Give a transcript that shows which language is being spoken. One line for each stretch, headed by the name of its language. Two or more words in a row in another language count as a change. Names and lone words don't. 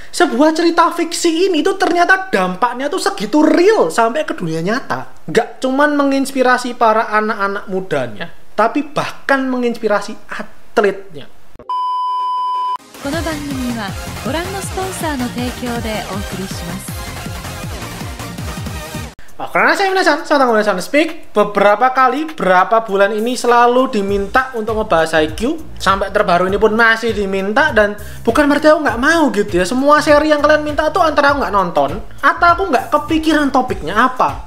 Indonesian: sebuah cerita fiksi ini tuh ternyata dampaknya tuh segitu real sampai ke dunia nyata. Gak cuman menginspirasi para anak-anak mudanya, tapi bahkan menginspirasi atletnya.
Japanese: この番組はご覧のスポンサーの提供でお送りします。
Indonesian: Karena saya Minasan Speak beberapa kali, berapa bulan ini selalu diminta untuk ngebahas Haikyuu. Sampai terbaru ini pun masih diminta, dan bukan berarti aku nggak mau gitu ya. Semua seri yang kalian minta tuh antara aku nggak nonton, atau aku nggak kepikiran topiknya apa.